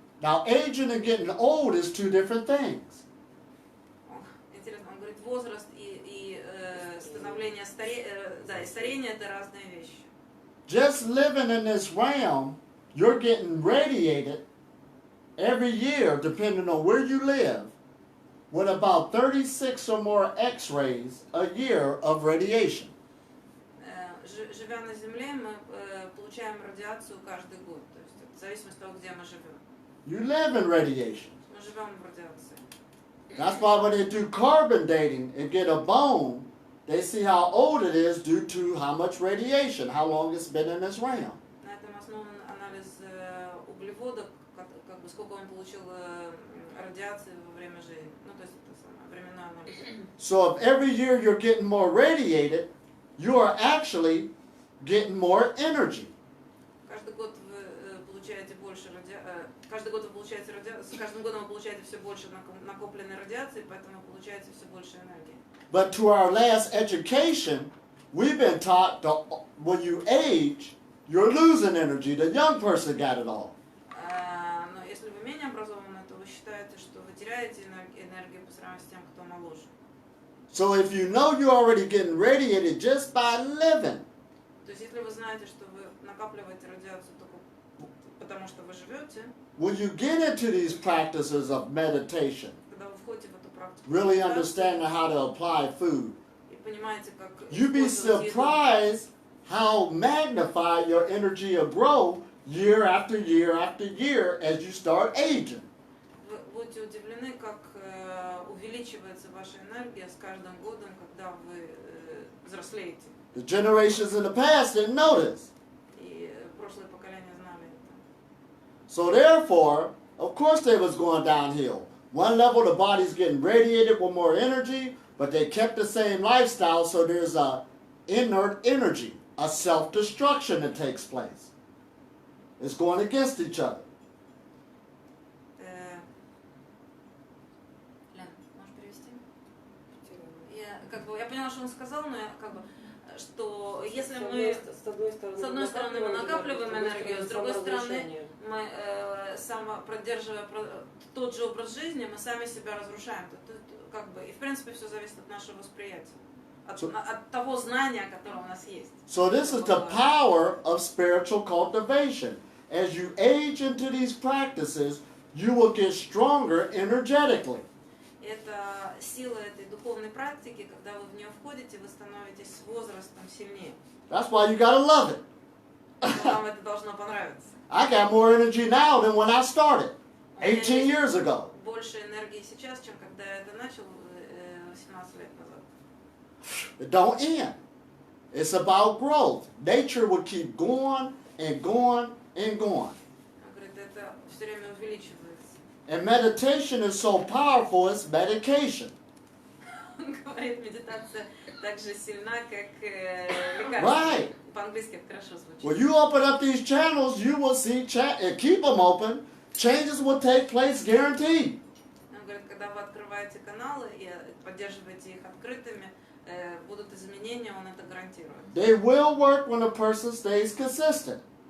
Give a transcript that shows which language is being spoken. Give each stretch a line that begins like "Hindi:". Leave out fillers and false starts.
English: Now, aging and getting old is two different things.
Russian: Интересно, он говорит, возраст и становление и старение это разные вещи.
English: Just living in this realm, you're getting radiated every year, depending on where you live, with about 36 or more X-rays a year of radiation.
Russian: Живя на Земле, мы получаем радиацию каждый год, то есть это в зависимости от того, где мы живем.
English: You live in radiation.
Russian: Мы живем в радиации.
English: That's why when they do carbon dating and get a bone, they see how old it is due to how much radiation, how long it's been in this realm.
Russian: На этом основан анализ углеводов, как бы сколько он получил радиации во время жизни. Ну, то есть это самое временной анализ.
English: So if every year you're getting more radiated, you are actually getting more energy.
Russian: Каждый год вы получаете больше каждый год вы получаете с каждым годом вы получаете все больше накопленной радиации, поэтому вы получаете все больше энергии.
English: But to our last education, we've been taught that when you age, you're losing energy. The young person got it all.
Russian: Но если вы менее образованы, то вы считаете, что вы теряете энергию по сравнению с тем, кто моложе.
English: So if you know you're already getting radiated just by living,
Russian: То есть если вы знаете, что вы накапливаете радиацию только потому, что вы живете,
English: when you get into these practices of meditation,
Russian: когда вы входите в эту практику,
English: really understanding how to apply food,
Russian: и понимаете, как
English: you'd be
Russian: использовать еду,
English: surprised how magnified your energy will grow year after year after year as you start aging.
Russian: вы будете удивлены, как увеличивается ваша энергия с каждым годом, когда вы взрослеете.
English: The generations in the past didn't know this.
Russian: И прошлые поколения знали это.
English: So therefore, of course they was going downhill. One level the body's getting radiated with more energy, but they kept the same lifestyle, so there's a inert energy, a self-destruction that takes place. It's going against each other.
Russian: Лен, можешь перевести? Я поняла, что он сказал, но что если мы с одной стороны мы накапливаем энергию, с другой стороны мы поддерживая тот же образ жизни, мы сами себя разрушаем. И в принципе все зависит от нашего восприятия, от того знания, которое у нас есть.
English: So this is the power of spiritual cultivation. As you age into these practices, you will get stronger energetically.
Russian: Это сила этой духовной практики, когда вы в нее входите, вы становитесь с возрастом сильнее.
English: That's why you gotta love it.
Russian: Вам это должно понравиться.
English: I got more energy now than when I started 18 years ago.
Russian: Больше энергии сейчас, чем когда я это начал 18 лет назад.
English: It don't end. It's about growth. Nature will keep going and going and going.
Russian: Он говорит, это все время увеличивается.
English: And meditation is so powerful, it's medication.
Russian: Он говорит, медитация так же сильна, как лекарство.
English: Right.
Russian: По-английски это хорошо звучит.
English: When you open up these channels, you will see, and keep them open, changes will take place guaranteed.
Russian: Он говорит, когда вы открываете каналы и поддерживаете их открытыми, будут изменения, он это гарантирует.
English: They will work when a person stays consistent.